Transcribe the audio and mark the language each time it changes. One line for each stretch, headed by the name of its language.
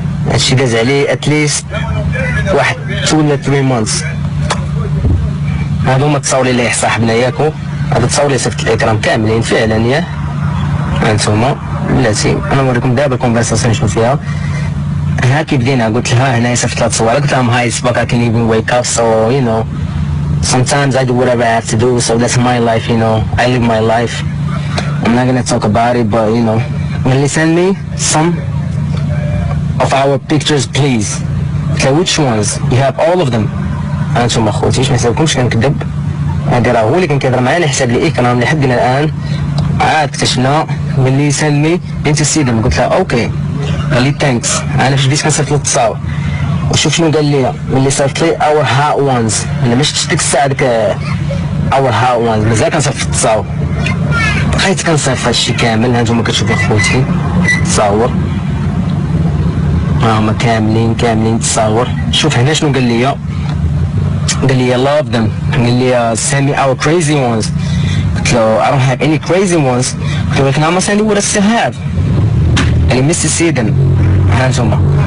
Arabic: هادشي داز عليه اتليست واحد 2 ولا 3 مانثs. هادو هما التصاوري اللي صاحبنا ياكو. هادو التصاور اللي صيفط الاكرام كاملين فعلا ياه هانتوما بلاتي. انا نوريكم دابا الكونفرساسيون شنو فيها. هاكي بدينا قلت لها هنا صيفط لها تصويره قلت لهم هاي سباك
English: I can even wake up so you know sometimes I do whatever I have to do so that's my life you know I live my life. I'm not gonna talk about it but you know will you send me some of our pictures please. Okay which ones you have all of them.
Arabic: انتم اخوتي ما حسابكمش كنكذب. هادي راه هو اللي كان كيهضر معايا حساب لي اكرام لحدنا الان. عاد اكتشفنا ملي سلمي بنت السيده قلت لها اوكي قال لي ثانكس. انا فاش بديت كنصيفط له التصاور وشوف شنو قال لي ملي صيفط لي اور هات وانز. انا ما شفتش ديك الساعه ديك اور هات وانز مازال كنصيفط التصاور. بقيت كنصيفط هادشي كامل. هانتوما كتشوفوا خوتي التصاور هما كاملين التصاور. شوف هنا شنو قال لي
English: love them.
Arabic: قال لي
English: send me our crazy ones.
Arabic: قلت له
English: I don't have any crazy ones.
Arabic: قلت له لكن
English: I'm send you what I still have.
Arabic: قال لي
English: miss
Arabic: السيدن. هانتوما